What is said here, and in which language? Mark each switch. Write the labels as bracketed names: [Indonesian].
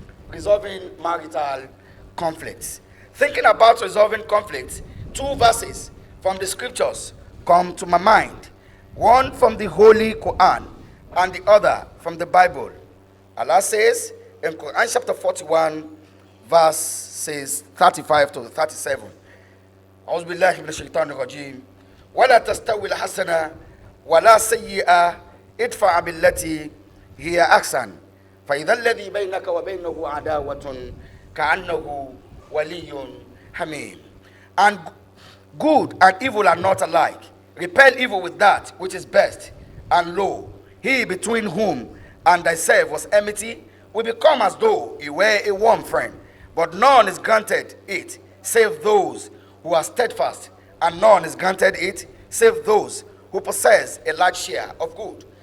[English] Resolving marital conflicts. Thinking about resolving conflicts, 2 verses from the scriptures come to my mind. One from the Holy Quran and the other from the Bible. Allah says in Quran chapter 41, verses 35 to 37. [Arabic] أعوذ بالله من الشيطان الرجيم ولا تستوي الحسنة ولا سيئة ادفع بالتي هي أحسن فإذا الذي بينك وبينه عداوة كأنه ولي حميم. [English] And good and evil are not alike. Repel evil with that which is best, and lo, he between whom and thyself was enmity will become as though he were a warm friend. But none is granted it save those who are steadfast, and none is granted it save those who possess a large share of good.